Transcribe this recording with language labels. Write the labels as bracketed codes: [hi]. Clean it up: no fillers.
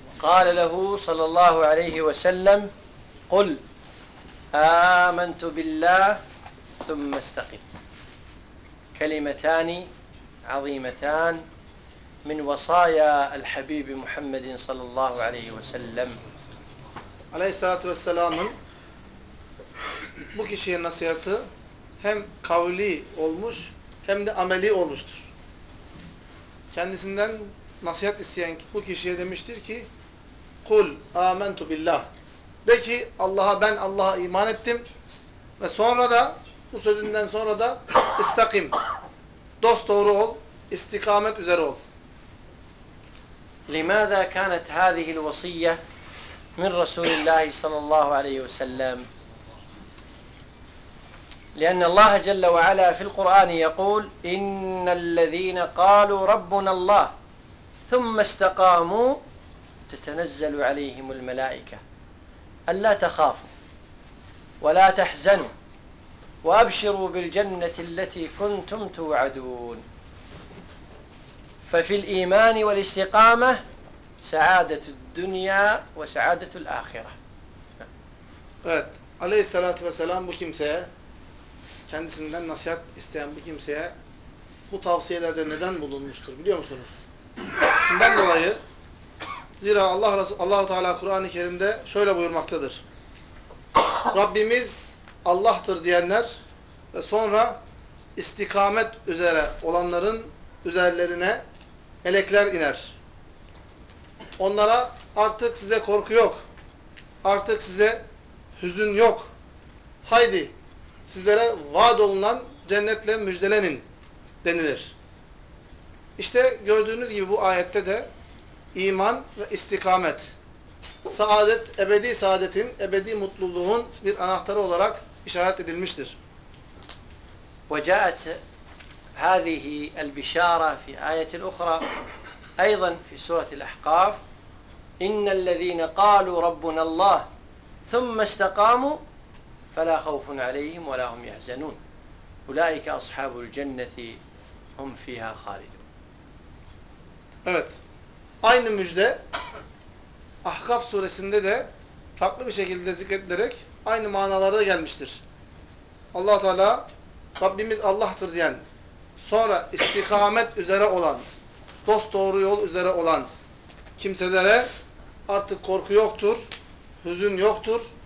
[ar] قال له صلى الله عليه وسلم قل آمنت بالله ثم استقم كلمتان عظيمتان من وصايا الحبيب محمد صلى الله عليه وسلم عليه الصلاة والسلام [tr] bu kişiye nasihatı hem kavli olmuş hem de ameli olmuştur. Kendisinden nasihat isteyen bu kişiye demiştir ki [ar] kul amentu billah. [tr] De ki Allah'a, ben Allah'a iman ettim. Ve sonra da bu sözünden sonra da istakim. Dost doğru ol, istikamet üzere ol. [ar] لماذا كانت هذه الوصية من رسول الله صلى الله عليه وسلم؟ لأن الله جل وعلا في القرآن يقول إن الذين قالوا ربنا الله ثم استقاموا تتنزل عليهم الملائكة ألا تخافوا ولا تحزنوا وأبشروا بالجنة التي كنتم توعدون ففي الإيمان والاستقامة سعادة الدنيا وسعادة الآخرة. [tr] Evet. Aleyhissalatü vesselam bu kimseye, kendisinden nasihat isteyen bir kimseye bu tavsiyelerde neden bulunmuştur biliyor musunuz? Şundan dolayı, zira Allah-u Teala Kur'an-ı Kerim'de şöyle buyurmaktadır. Rabbimiz Allah'tır diyenler ve sonra istikamet üzere olanların üzerlerine melekler iner. Onlara artık size korku yok, artık size hüzün yok. Haydi sizlere vaad olunan cennetle müjdelenin denilir. İşte gördüğünüz gibi bu ayette de İman ve istikamet, saadet, ebedi saadetin, ebedi mutluluğun bir anahtarı olarak işaret edilmiştir. [ar] وجاءت هذه البشارة في آية أخرى أيضا في سورة الأحقاف إن الذين قالوا ربنا الله ثم استقاموا فلا خوف عليهم ولا هم يحزنون أولئك أصحاب الجنة هم فيها خالدون. [tr] Evet. Aynı müjde Ahkaf suresinde de farklı bir şekilde zikredilerek aynı manalara gelmiştir. Allah Teala Rabbimiz Allah'tır diyen, sonra istikamet üzere olan, dost doğru yol üzere olan kimselere artık korku yoktur, hüzün yoktur.